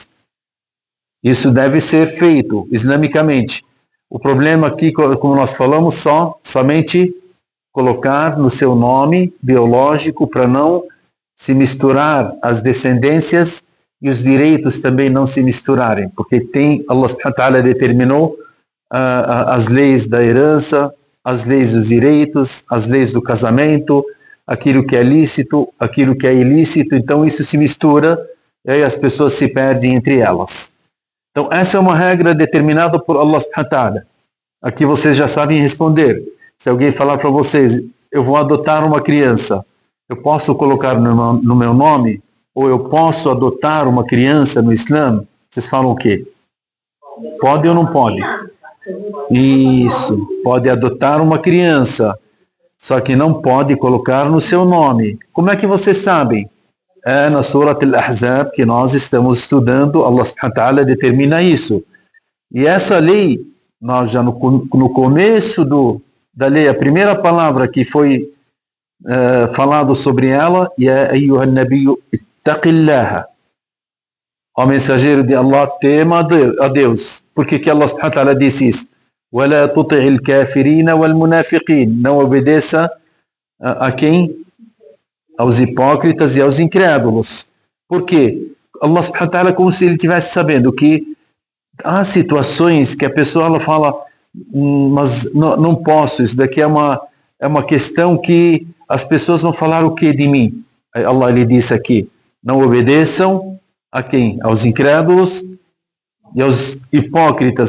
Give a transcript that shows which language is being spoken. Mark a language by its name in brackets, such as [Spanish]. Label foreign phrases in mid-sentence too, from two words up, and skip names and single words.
[Portuguese] Isso deve ser feito islamicamente. O problema aqui, como nós falamos, somente colocar no seu nome biológico para não se misturar as descendências e os direitos também não se misturarem, porque [Arabic] الله سبحانه وتعالى [Portuguese] determinou as leis da herança, as leis dos direitos, as leis do casamento, aquilo que é lícito, aquilo que é ilícito, então isso se mistura e aí as pessoas se perdem entre elas. Então, essa é uma regra determinada por [Arabic] الله سبحانه وتعالى. [Portuguese] Aqui vocês já sabem responder. Se alguém falar para vocês, eu vou adotar uma criança, eu posso colocar no meu nome? Ou eu posso adotar uma criança no Islã? Vocês falam o quê? Pode ou não pode? Isso, pode adotar uma criança, só que não pode colocar no seu nome. Como é que vocês sabem? É na Surat Al-Ahzab que nós estamos estudando, [Arabic] الله سبحانه وتعالى [Portuguese] determina isso. E essa lei, nós já no começo da lei, a primeira palavra que foi falado sobre ela, é [Arabic] أيها النبي اتق الله. [Portuguese] Ó mensageiro de Allah, tema a Deus. Por que [Arabic] الله سبحانه وتعالى [Portuguese] disse isso? [Arabic] وَلَا تُطِعِ الْكَافِرِينَ وَالْمُنَافِقِينَ. [Portuguese] Não obedeça a quem? Aos hipócritas e aos incrédulos. Por quê? [Arabic] الله سبحانه وتعالى, [Portuguese] como se ele estivesse sabendo que há situações que a pessoa ela fala, mas não posso, isso daqui é uma questão que as pessoas vão falar o que de mim? Aí Allah lhe disse aqui, não obedeçam a quem? Aos incrédulos e aos hipócritas.